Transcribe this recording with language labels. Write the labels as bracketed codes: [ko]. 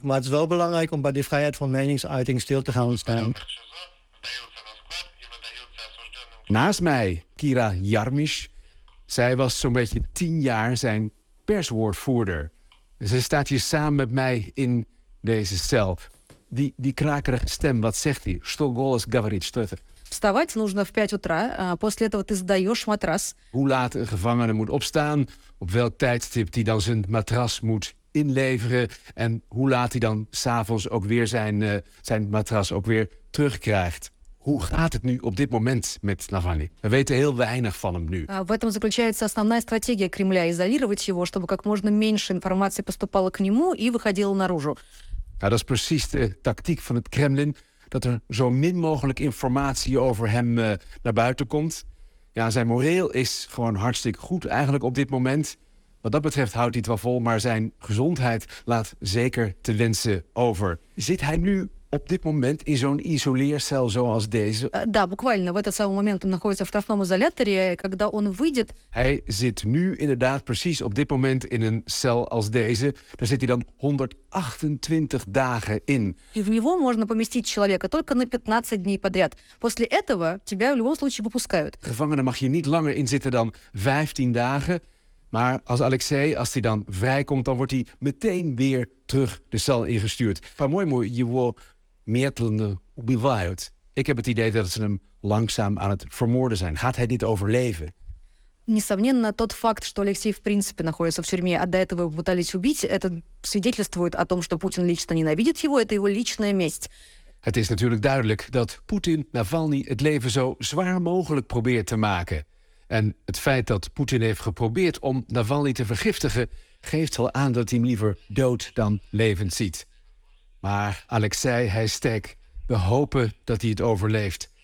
[nl] Maar het is wel belangrijk om bij die vrijheid van meningsuiting stil te gaan staan. Naast mij, Kira Jarmisch. Zij was zo'n beetje 10 jaar zijn perswoordvoerder. Ze staat hier samen met mij in deze cel. Die krakerige stem, wat zegt hij? [ru] Что голос говорит, что это? Вставать нужно в 5 утра, после этого ты сдаешь матрас. [nl] Hoe laat een gevangene moet opstaan, op welk tijdstip die dan zijn matras moet inleveren en hoe laat hij dan 's avonds ook weer zijn matras ook weer terugkrijgt. Hoe gaat het nu op dit moment met Navalny? We weten heel weinig van hem nu. [ru] В этом заключается основная стратегия Кремля – изолировать его, чтобы как можно меньше информации поступало к нему и выходило наружу. [nl] Ja, dat is precies de tactiek van het Kremlin, dat er zo min mogelijk informatie over hem naar buiten komt. Ja, zijn moreel is gewoon hartstikke goed eigenlijk op dit moment. Wat dat betreft houdt hij het wel vol, maar zijn gezondheid laat zeker te wensen over. Zit hij nu op dit moment in zo'n isoleercel zoals deze? [ru] Да, буквально в этот самый момент он находится в штрафном изоляторе, когда он выйдет. [nl] Hij zit nu inderdaad precies op dit moment in een cel als deze. Daar zit hij dan 128 dagen in. [ru] И в него можно поместить человека только на 15 дней подряд. После этого тебя в любом случае выпускают. [nl] Gevangenen mag je niet langer inzitten dan 15 dagen. Maar als Alexei, als hij dan vrijkomt, dan wordt hij meteen weer terug de cel ingestuurd. [ru] По-моему, его медленно убивают. [nl] Ik heb het idee dat ze hem langzaam aan het vermoorden zijn. Gaat hij dit overleven? [ru] Несомненно, тот факт, что Алексей в принципе находится в тюрьме, а до этого его пытались убить, это свидетельствует о том, что Путин лично ненавидит его, это его личная месть. [nl] Het is natuurlijk duidelijk dat Poetin Navalny het leven zo zwaar mogelijk probeert te maken. En het feit dat Poetin heeft geprobeerd om Navalny te vergiftigen geeft al aan dat hij hem liever dood dan levend ziet. Maar Alexei, hij is sterk. We hopen dat hij het overleeft.